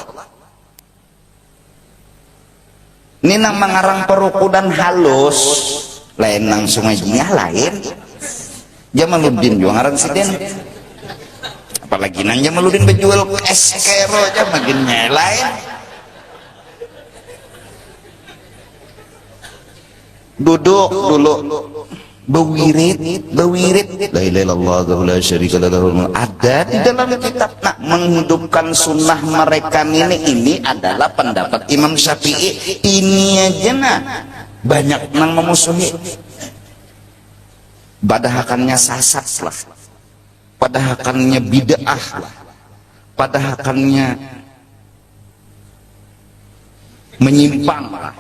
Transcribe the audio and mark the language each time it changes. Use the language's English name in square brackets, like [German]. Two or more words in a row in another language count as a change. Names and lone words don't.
[Banjar] ini nang mengarang Parukunan halus lain nang Sungai Jingah lain Jamaluddin juga ngarang siden, apalagi nang Jamaluddin berjual es kero aja makin lain duduk dulu bewirid [Arabic] la ilaha illallah la syarika lahu ada [Banjar] di dalam kitab. Nah menghidupkan sunnah mereka ini adalah pendapat Imam Syafi'i. Ini aja nah banyak nang memusuhi, padahakannya sasat lah, padahakannya bid'ah lah, padahakannya menyimpang lah.